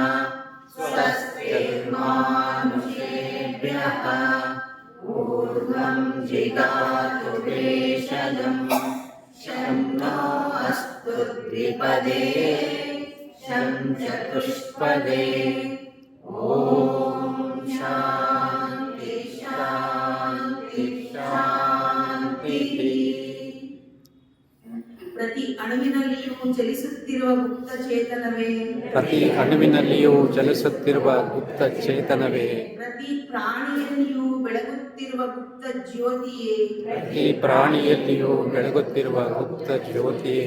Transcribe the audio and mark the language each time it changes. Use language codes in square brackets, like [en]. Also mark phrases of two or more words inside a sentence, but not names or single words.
[sa] स्वस्तिर्मानुषेभ्यः ऊर्ध्वं जिगातु भेषजं शं नो अस्तु द्विपदे शं चतुष्पदे ॐ शान्ति शान्ति शान्तिः. [kn] ಪ್ರತಿ ಅಣುವಿನಲ್ಲಿಯೂ ಚಲಿಸುತ್ತಿರುವ ಗುಪ್ತ ಚೇತನವೇ, ಪ್ರತಿ ಅಣುವಿನಲ್ಲಿಯೂ ಚಲಿಸುತ್ತಿರುವ ಗುಪ್ತ ಚೇತನವೇ, ಪ್ರತಿ ಪ್ರಾಣಿಯಲ್ಲಿಯೂ ಬೆಳಗುತ್ತಿರುವ ಗುಪ್ತ ಜ್ಯೋತಿಯೇ, ಪ್ರತಿ ಪ್ರಾಣಿಯಲ್ಲಿಯೂ ಬೆಳಗುತ್ತಿರುವ ಗುಪ್ತ ಜ್ಯೋತಿಯೇ,